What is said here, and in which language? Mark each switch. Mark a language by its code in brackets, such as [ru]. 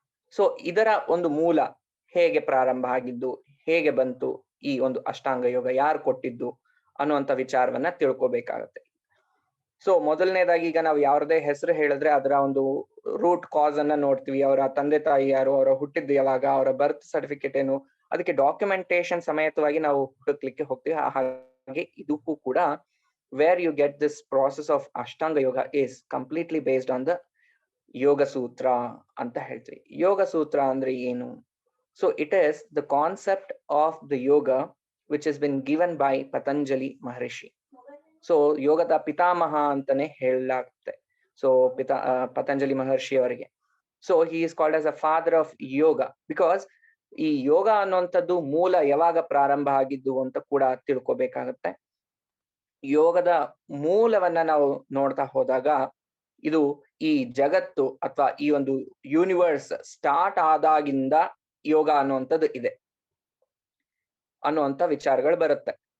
[kn] So ಇದರ ಒಂದು ಮೂಲ ಹೇಗೆ ಪ್ರಾರಂಭ ಆಗಿದ್ದು, ಹೇಗೆ ಬಂತು ಈ ಒಂದು ಅಷ್ಟಾಂಗ ಯೋಗ, ಯಾರು ಕೊಟ್ಟಿದ್ದು ಅನ್ನುವಂಥ ವಿಚಾರವನ್ನ ತಿಳ್ಕೊಬೇಕಾಗತ್ತೆ. ಸೊ ಮೊದಲನೇದಾಗಿ ಈಗ ನಾವು ಯಾವ್ದೇ ಹೆಸರು ಹೇಳಿದ್ರೆ ಅದರ ಒಂದು ರೂಟ್ ಕಾಸ್ ಅನ್ನ ನೋಡ್ತೀವಿ. ಅವರ ತಂದೆ ತಾಯಿ ಯಾರು, ಅವರ ಹುಟ್ಟಿದ್ದು ಯಾವಾಗ, ಅವರ ಬರ್ತ್ ಸರ್ಟಿಫಿಕೇಟ್ ಏನು, ಅದಕ್ಕೆ ಡಾಕ್ಯುಮೆಂಟೇಶನ್ ಸಮೇತವಾಗಿ ನಾವು ಹುಡುಕ್ಲಿಕ್ಕೆ ಹೋಗ್ತೀವಿ. ಹಾಗೆ ಇದಕ್ಕೂ ಕೂಡ [en] where you get this process of Ashtanga Yoga is completely based on the Yoga Sutra [kn] ಅಂತ ಹೇಳ್ತೀವಿ. ಯೋಗ ಸೂತ್ರ ಅಂದ್ರೆ ಏನು? [en] So it is the concept of the yoga which has been given by Patanjali Maharishi. [kn] So ಯೋಗದ ಪಿತಾಮಹ ಅಂತಾನೆ ಹೇಳಲಾಗುತ್ತೆ. So Patanjali ಮಹರ್ಷಿ ಅವರಿಗೆ. So [en] he is called as a father of yoga because [kn] ಈ ಯೋಗ ಅನ್ನುವಂಥದ್ದು ಮೂಲ ಯಾವಾಗ ಪ್ರಾರಂಭ ಆಗಿದ್ದು ಅಂತ ಕೂಡ ತಿಳ್ಕೊಬೇಕಾಗತ್ತೆ. ಯೋಗದ ಮೂಲವನ್ನ ನಾವು ನೋಡ್ತಾ ಹೋದಾಗ ಇದು ಈ ಜಗತ್ತು ಅಥವಾ ಈ ಒಂದು ಯೂನಿವರ್ಸ್ ಸ್ಟಾರ್ಟ್ ಆದಾಗಿಂದ ಯೋಗ ಅನ್ನುವಂಥದ್ದು ಇದೆ ಅನ್ನುವಂಥ ವಿಚಾರಗಳು ಬರುತ್ತೆ.